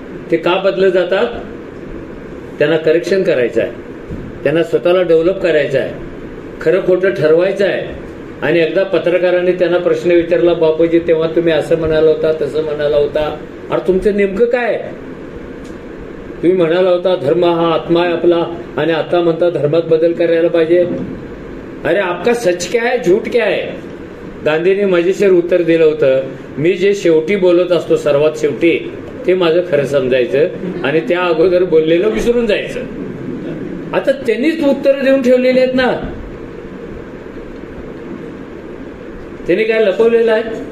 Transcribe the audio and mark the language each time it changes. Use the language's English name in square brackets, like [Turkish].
[Marathi] ते का बदलत जातात? त्यांना करेक्शन करायचं आहे, त्यांना स्वतःला डेव्हलप करायचं आहे, खरं खोटं ठरवायचं आहे. आणि एकदा पत्रकारांनी त्यांना प्रश्न विचारला, बापूजी तेव्हा तुम्ही असं म्हणाला होता, तसं म्हणाला होता, अरे तुमचं नेमकं काय? तुम्ही म्हणाला होता धर्म हा आत्मा आहे आपला आणि आता म्हणता धर्मात बदल करायला पाहिजे. [Hindi] अरे आपका सच क्या है, झूठ क्या है? [Marathi] गांधीने मजेशीर उत्तर दिलं होतं, मी जे शेवटी बोलत असतो सर्वात शेवटी ते माझं खरं समजायचं आणि त्या अगोदर बोललेलं विसरून जायचं. आता त्यांनीच उत्तर देऊन ठेवलेली आहेत ना, त्यांनी काय लपवलेलं आहे?